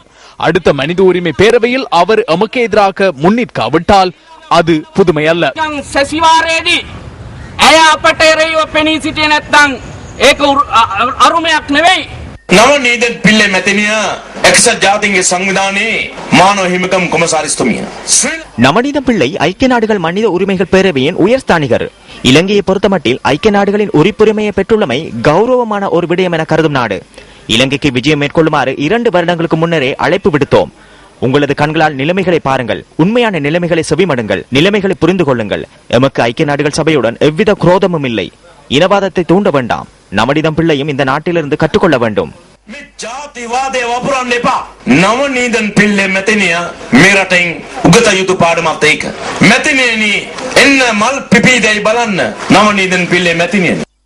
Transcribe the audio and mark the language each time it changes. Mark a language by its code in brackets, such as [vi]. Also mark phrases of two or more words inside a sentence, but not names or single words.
[ta] அடுத்த மனித உரிமை பேரவையில் அவர் எமக்கு எதிராக முன்னிற்காவிட்டால் அது புதுமை அல்ல. [si] නවනීදන් පිල්ලේ මැතිනිය එක්සත් ජාතීන්ගේ සංවිධානයේ මානව හිමිකම් කොමසාරිස්තුමිය. [ta] நவநீதம் பிள்ளை ஐக்கிய நாடுகள் மனித உரிமைகள் பேரவையின் உயர்ஸ்தானிகர். இலங்கையை பொறுத்தமட்டில் ஐக்கிய நாடுகளின் உரிப்புரிமையை பெற்றுள்ளமை கௌரவமான ஒரு விடயம் என கருதும் நாடு. இலங்கைக்கு விஜயம் மேற்கொள்ளுமாறு 2 வருடங்களுக்கு முன்னரே அழைப்பு விடுத்தோம். உங்களது கண்களால் நிலைமைகளை பாருங்கள், உண்மையான நிலைமைகளை செவிமடுங்கள், நிலைமைகளை புரிந்து கொள்ளுங்கள். எமக்கு ஐக்கிய நாடுகள் சபையுடன் எவ்வித குரோதமும் இல்லை. இனவாதத்தை தூண்ட வேண்டாம். நவநீதம் பிள்ளையும் இந்த நாட்டிலிருந்து கற்றுக்கொள்ள வேண்டும். [si] ජාතිවාදය වපුරන්න එපා. නවනීදන් පිල්ලේ මැතිනිය මේ රටින් උගත යුතු පාඩමක් ඒක. මැතිනියනි එන්න මල් පිපිදයි බලන්න. නවනීදන් පිල්ලේ මැතිනියනි